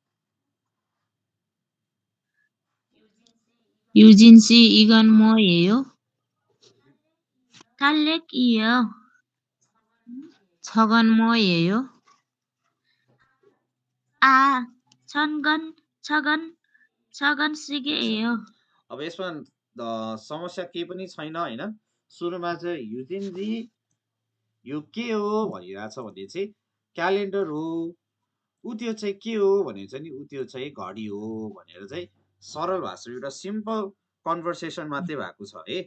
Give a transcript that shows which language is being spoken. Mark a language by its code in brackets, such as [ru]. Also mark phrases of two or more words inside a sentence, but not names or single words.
[ko] 유진씨 이건 뭐예요? 달래기요. 저건 뭐예요? 아, 저건 시계예요. [ne] अब यसमा समस्या केही पनि छैन हैन। सुरुमा चाहिँ युजिनजी यो के हो भनिरहेछ भने चाहिँ क्यालेन्डर हो, उ त्यो चाहिँ के हो भने चाहिँ नि उ त्यो चाहिँ घडी हो भनेर चाहिँ सरल भाषा एउटा [en] simple conversation [ne] मात्रै भएको छ है।